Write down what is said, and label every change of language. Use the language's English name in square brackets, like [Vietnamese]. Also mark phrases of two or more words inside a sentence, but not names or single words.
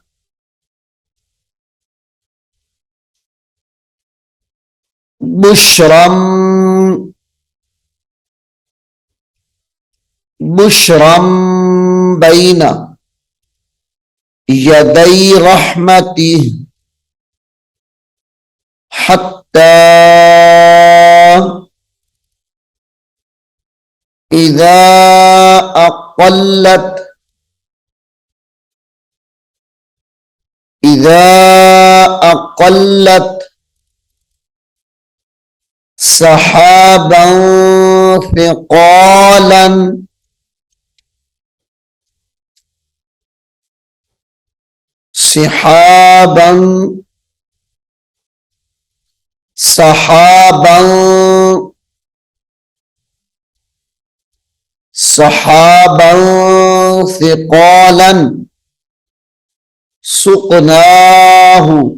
[Arabic] بشرا بشرا بين يدي رحمته حتى إذا أقلت إذا أقلت سحابا ثقالا سحابا سحابا سحابا ثقالا سقناه